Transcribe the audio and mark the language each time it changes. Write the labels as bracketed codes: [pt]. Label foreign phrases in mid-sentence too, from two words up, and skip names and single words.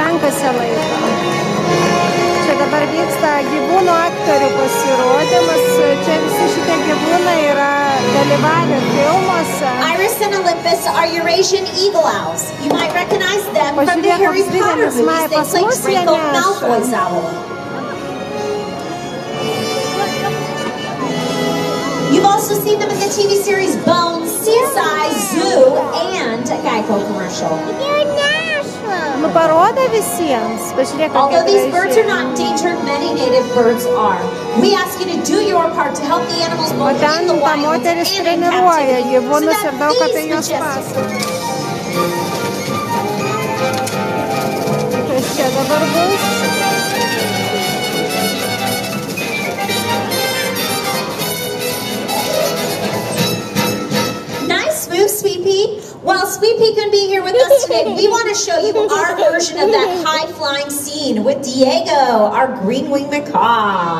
[lt] pusę laiko. Čia dabar vyksta gyvūnų aktorių pasirodymas. Čia visi šitie gyvūnai yra dalyvavę filmuose. [en] Iris and Olympus are Eurasian eagle owls. You might recognize them from the Harry Potter movies. They play Draco Malfoy's owl. You've also seen them in the TV series Bones, CSI, Zoo, and a Geico commercial. [lt] Nu parodo visiems. Pažiūrėk, [en] although these birds are not endangered, many native birds are. We ask you to do your part to help the animals both in the wild and in captivity, so that these majestic [lt] Kas čia dabar bus? [en] Nice move, Sweet Pea. While Sweet Pea couldn't be here with us today, we want to show you our version of that high-flying scene with Diego, our green-winged macaw.